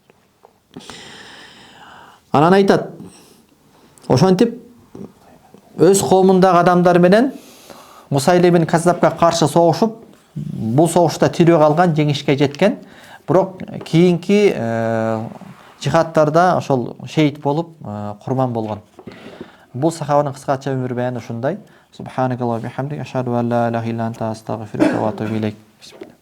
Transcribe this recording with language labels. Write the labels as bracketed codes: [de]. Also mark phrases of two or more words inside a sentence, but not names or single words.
[ky] Анан айтат: ошентип өз коомундагы адамдар менен Мусайлама ибн Каззабга каршы согушуп, бул согушта тирүү калган, жеңишке жеткен. Бирок кийинки жихадтарда ошол шейит болуп, курман болгон. Бул сахабанын кыскача өмүр баяны ушундай. [ar] سبحانك اللهم وبحمدك أشهد أن لا إله إلا أنت أستغفرك وأتوب إليك.